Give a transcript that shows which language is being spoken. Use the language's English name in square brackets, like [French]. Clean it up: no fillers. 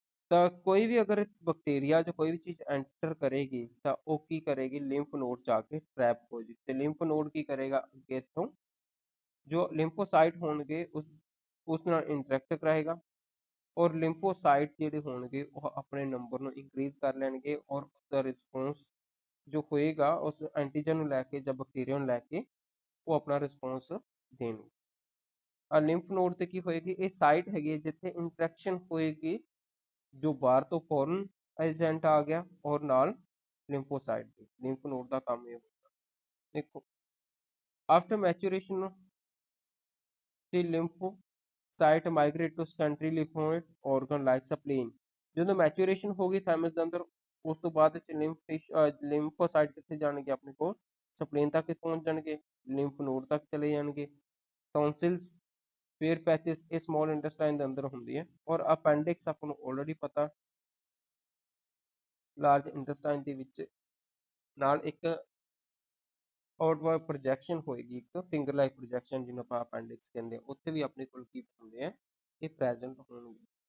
[Punjabi] ਤਾਂ ਕੋਈ ਵੀ ਅਗਰ ਬੈਕਟੀਰੀਆ ਜਾਂ ਕੋਈ ਵੀ ਚੀਜ਼ ਐਂਟਰ ਕਰੇਗੀ ਤਾਂ ਉਹ ਕੀ ਕਰੇਗੀ, ਲਿੰਫ ਨੋਡ 'ਚ ਆ ਕੇ ਟਰੈਪ ਹੋ ਜੀ, ਤੇ ਲਿੰਫ ਨੋਡ ਕੀ ਕਰੇਗਾ ਅੱਗੇ ਇੱਥੋਂ ਜੋ ਲਿੰਫੋਸਾਈਟ ਹੋਣਗੇ ਉਸ ਨਾਲ ਇੰਟਰੈਕਟ ਕਰਾਏਗਾ, ਔਰ ਲਿੰਫੋਸਾਈਟ ਜਿਹੜੇ ਹੋਣਗੇ ਉਹ ਆਪਣੇ ਨੰਬਰ ਨੂੰ ਇੰਕਰੀਜ਼ ਕਰ ਲੈਣਗੇ, ਔਰ ਉਸਦਾ ਰਿਸਪੌਂਸ ਜੋ ਹੋਏਗਾ ਉਸ ਐਂਟੀਜਨ ਨੂੰ ਲੈ ਕੇ ਜਾਂ ਬੈਕਟੀਰੀਆ ਨੂੰ ਲੈ ਕੇ ਉਹ ਆਪਣਾ ਰਿਸਪੌਂਸ ਦੇਣਗੇ। ਆ ਲਿੰਫ ਨੋਡ ਤੇ ਕੀ ਹੋਏਗੀ, ਇਹ ਸਾਈਟ ਹੈਗੀ ਜਿੱਥੇ ਇੰਟਰੈਕਸ਼ਨ ਹੋਏਗੀ, ਜੋ ਬਾਹਰ ਤੋਂ ਫੋਰਨ ਏਜੈਂਟ ਆ ਗਿਆ ਔਰ ਨਾਲ ਲਿੰਫੋਸਾਈਟ ਦੀ। ਲਿੰਫ ਨੋਡ ਦਾ ਕੰਮ ਇਹ ਹੁੰਦਾ। [English] ਦੇਖੋ after maturation the lymphocyte migrate to secondary lymphoid organ like spleen। [Punjabi] ਜਦੋਂ ਮੈਚੂਰੇਸ਼ਨ ਹੋ ਗਈ ਥਾਈਮਸ ਦੇ ਅੰਦਰ, ਉਸ ਤੋਂ ਬਾਅਦ ਵਿੱਚ ਲਿੰਫੋਸਾਈਟ ਕਿੱਥੇ ਜਾਣਗੇ ਆਪਣੇ ਕੋਲ, ਸਪਲੀਨ ਤੱਕ ਪਹੁੰਚ ਜਾਣਗੇ, ਲਿੰਫ ਨੋਡ ਤੱਕ ਚਲੇ ਜਾਣਗੇ। ਟੌਨਸਿਲਸ, ਫੇਅਰ ਪੈਚਸ ਇਹ ਸਮਾਲ ਇੰਟੈਸਟਾਈਨ ਦੇ ਅੰਦਰ ਹੁੰਦੀ ਹੈ, ਔਰ ਅਪੈਂਡਿਕਸ ਆਪਾਂ ਨੂੰ ਆਲਰੇਡੀ ਪਤਾ ਲਾਰਜ ਇੰਟੈਸਟਾਈਨ ਦੇ ਵਿੱਚ ਨਾਲ ਇੱਕ ਆਊਟਵਰਡ ਪ੍ਰੋਜੈਕਸ਼ਨ ਹੋਏਗੀ, ਇੱਕ ਫਿੰਗਰ ਲਾਈਕ ਪ੍ਰੋਜੈਕਸ਼ਨ ਜਿਹਨੂੰ ਆਪਾਂ ਅਪੈਂਡਿਕਸ ਕਹਿੰਦੇ ਆ, ਉੱਥੇ ਵੀ ਆਪਣੇ ਕੋਲ ਕੀ ਹੁੰਦੇ ਆ, ਇਹ ਪ੍ਰੈਜ਼ੈਂਟ ਹੋਣਗੇ।